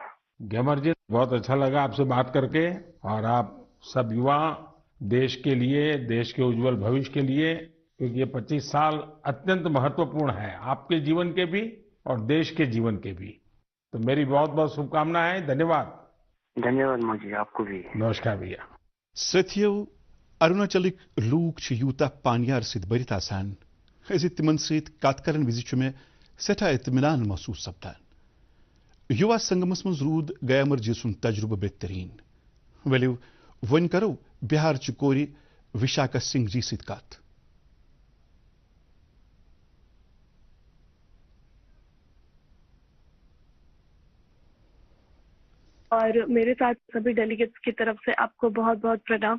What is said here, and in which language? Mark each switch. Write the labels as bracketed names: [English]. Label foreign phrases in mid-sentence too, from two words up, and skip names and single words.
[Hindi] ग्यामर जी, बहुत अच्छा लगा आपसे बात करके। और आप सब युवा देश के लिए, देश के उज्जवल भविष्य के लिए, क्योंकि ये 25 साल अत्यंत महत्वपूर्ण है, आपके जीवन के भी और देश के जीवन के भी। तो मेरी बहुत बहुत शुभकामनाएं। धन्यवाद। धन्यवाद मोदी, आपको भी। नमस्कार भैया। साथियों, [Kashmiri] अरुणाचलिक लूक छ यूता पानियार सित बरित आसान ऐसे तिमन सित कत करन विजि छ मे सठा इत्मीनान महसूस सपदान। युवा संगमस मज रूद ग्यामर जी सुन तजुर्बह बेहतरीन। वलियो वन करो बिहार च कोरी विशाखा सिंह जी सित कत। [Hindi] और मेरे साथ सभी डेलीगेट्स की तरफ से आपको बहुत बहुत प्रणाम।